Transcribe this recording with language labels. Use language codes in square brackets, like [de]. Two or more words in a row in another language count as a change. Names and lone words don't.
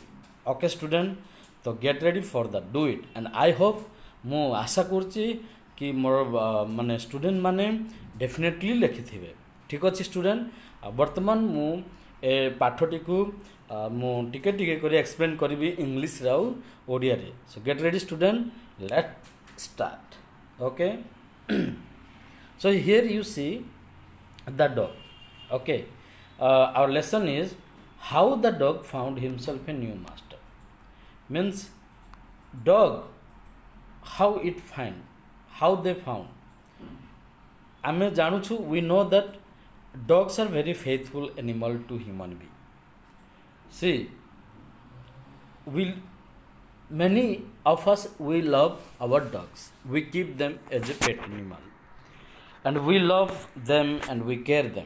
[en] okay student, [or] ତ [en] get ready for the do it and I hope [or] ମୁଁ ଆଶା କରୁଛି କି ମୋର ମାନେ ଷ୍ଟୁଡେଣ୍ଟ ମାନେ ଡେଫିନେଟଲି ଲେଖିଥିବେ। ଠିକ୍ ଅଛି ଷ୍ଟୁଡେଣ୍ଟ, ଆଉ ବର୍ତ୍ତମାନ ମୁଁ ଏ ପାଠଟିକୁ ମୁଁ ଟିକେ ଟିକେ କରି ଏକ୍ସପ୍ଲେନ୍ କରିବି ଇଂଲିଶରେ ଆଉ ଓଡ଼ିଆରେ। [en] so get ready student, let start. ଓକେ, so here you see the dog. Okay, our lesson is how the dog found himself a new master. Means dog, how it find, how they found. [or] ଆମେ ଜାଣୁଛୁ, [en] we know that dogs are very faithful animal to human being. See, many of us we love our dogs, we keep them as a pet animal and we love them and we care them.